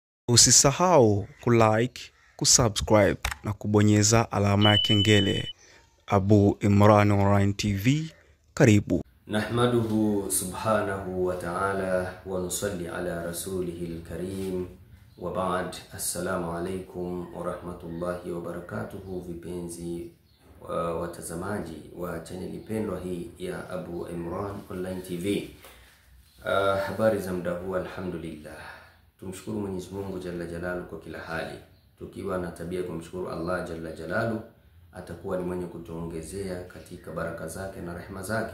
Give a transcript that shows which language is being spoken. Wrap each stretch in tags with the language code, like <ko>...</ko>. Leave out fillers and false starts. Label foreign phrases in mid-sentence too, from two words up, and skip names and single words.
<sw>Usisahau kulike, kusubscribe na kubonyeza alama ya kengele. Abu Imran Online TV, karibu.</sw> <ar>نحمده سبحانه وتعالى ونصلي على رسوله الكريم وبعد. السلام عليكم ورحمة الله وبركاته,</ar> <sw>vipenzi watazamaji wa chaneli pendwa hii ya Abu Imran Online TV. Habari za muda huu, alhamdulillah. Tumshukuru Mwenyezi Mungu</sw> <ar>جل جلاله</ar> <sw>kwa kila hali. Tukiwa na tabia kumshukuru Allah</sw> <ar>جل جلاله,</ar> <sw>atakuwa ni mwenye kutuongezea katika baraka zake na rehema zake.</sw>